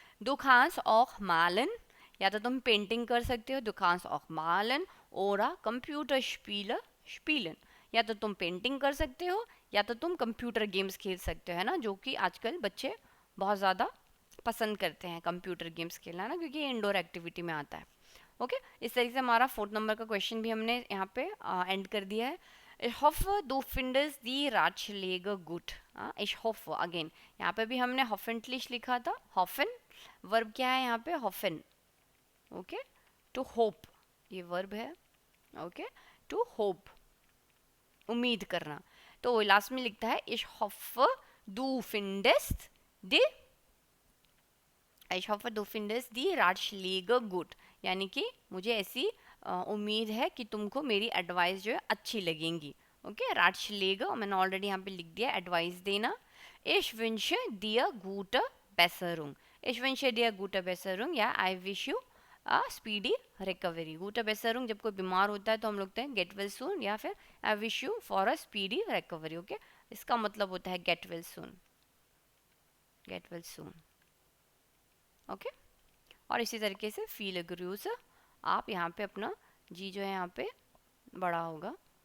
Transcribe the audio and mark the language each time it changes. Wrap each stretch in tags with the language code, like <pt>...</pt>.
<de>Du kannst auch malen,</de> <hi>या तो तुम पेंटिंग कर सकते हो,</hi> <de>du kannst auch malen oder Computerspiele spielen,</de> <hi>या तो तुम पेंटिंग कर सकते हो या तो तुम कंप्यूटर गेम्स खेल सकते हो, है ना, जो कि आजकल बच्चे बहुत ज़्यादा पसंद करते हैं कंप्यूटर गेम्स खेलना ना, क्योंकि ये इंडोर एक्टिविटी में आता है। ओके, इस तरीके से हमारा फोर्थ नंबर का क्वेश्चन भी हमने यहाँ पे एंड कर दिया है।</hi> <de>Ich hoffe, du findest die Ratschläge gut।</de> <hi>Ich hoffe, again यहाँ पे भी हमने hoffentlich लिखा था, hoffen वर्ब क्या है यहाँ पे, hoffen। ओके, टू होप ये वर्ब है। ओके, टू होप उम्मीद करना, तो वो लास्ट में लिखता है</hi> <de>ich hoffe du findest die, ich hoffe du findest die Ratschläge gut,</de> <hi>यानी कि मुझे ऐसी उम्मीद है कि तुमको मेरी एडवाइस जो है अच्छी लगेंगी। ओके, Ratschläge मैंने ऑलरेडी यहाँ पे लिख दिया, एडवाइस देना।</hi> <de>Ich wünsche dir gute Besserung, ich wünsche dir gute Besserung या</de> <en>I wish you speedy recovery.</en> <hi>Good बेसरुंग जब कोई बीमार होता है तो हम लोग कहते हैं</hi> <en>get well soon,</en> <hi>या फिर</hi> <en>I wish you for a speedy recovery. Okay,</en> <hi>इसका मतलब होता है</hi> <en>Get well soon, get well soon.</en> <hi>Okay, और इसी तरीके से फील ग्रूज, आप यहाँ पे अपना जी जो है यहाँ पे बड़ा होगा।</hi>